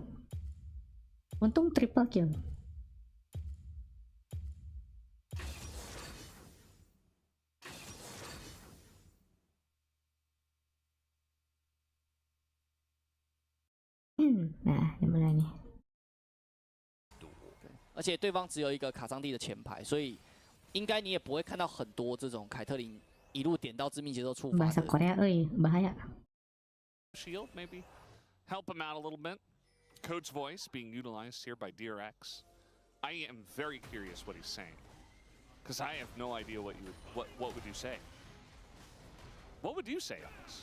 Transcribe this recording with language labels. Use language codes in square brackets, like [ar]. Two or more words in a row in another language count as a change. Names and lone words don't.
[id] Untung [en] triple kill. [id] Nah, dimulai nih. [zh] 而且对方只有一个卡桑蒂的前排，所以应该你也不会看到很多这种凯特琳一路点到致命节奏触发。 [id] Bahasa Korea, bahaya. [en] Shield, maybe help him out a little bit. Coach voice being utilized here by DRX. I am very curious what he's saying, because I have no idea what would you say. What would you say on this?